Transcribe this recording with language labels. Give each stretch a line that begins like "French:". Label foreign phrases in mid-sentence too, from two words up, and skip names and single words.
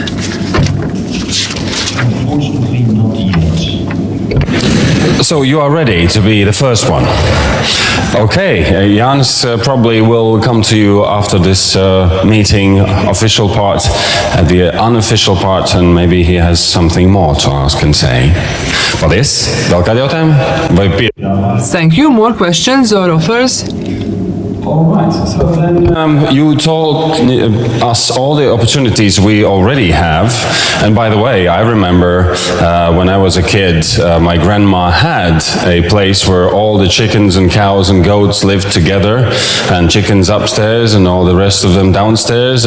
English: So you are ready to be the first one. Okay, Jānis probably will come to you after this meeting, official part, and the unofficial part, and maybe he has something more to ask and say.
Latvian: Paldies. Vēl kādi jautājumi? Vai
English: Thank you. More questions or offers? All right. So then you told us all the opportunities we already have. And by the way, I remember when I was a kid, my grandma had a place where all the chickens and cows and goats lived together, and chickens upstairs and all the rest of them downstairs.